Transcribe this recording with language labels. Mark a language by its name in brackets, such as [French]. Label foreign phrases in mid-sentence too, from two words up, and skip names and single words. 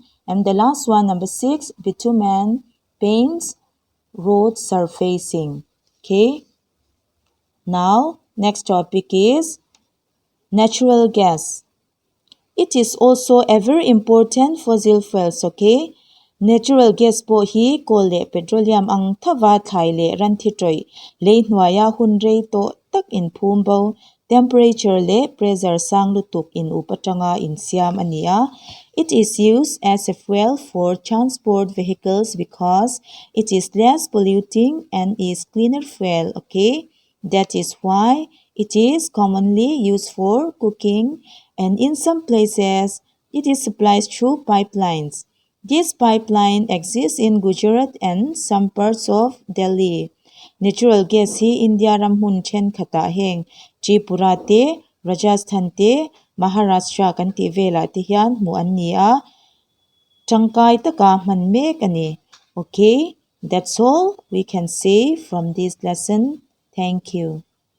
[English] And the last one, number 6, bitumen, paints, road surfacing. Okay. Now, next topic is natural gas. It is also a very important fossil fuels, okay? Natural gas [Mizo] po hi ko le petroleum ang thawa thai le ran thi troi le hnuaya hun rei to tak in phum bo temperature le pressure sang lu tuk in upatanga in siam ania. [English] It is used as a fuel for transport vehicles because it is less polluting and is cleaner fuel, okay? That is why it is commonly used for cooking, and in some places it is supplied through pipelines. This pipeline exists in Gujarat and some parts of Delhi. Natural gas [Mizo] hi India ram hun chen khata heng Tripura te, Rajasthan te, Maharashtra kan ti vela te hian mu an ni a tangkai taka man mek ani. [English] Okay, that's all we can say from this lesson. Thank you.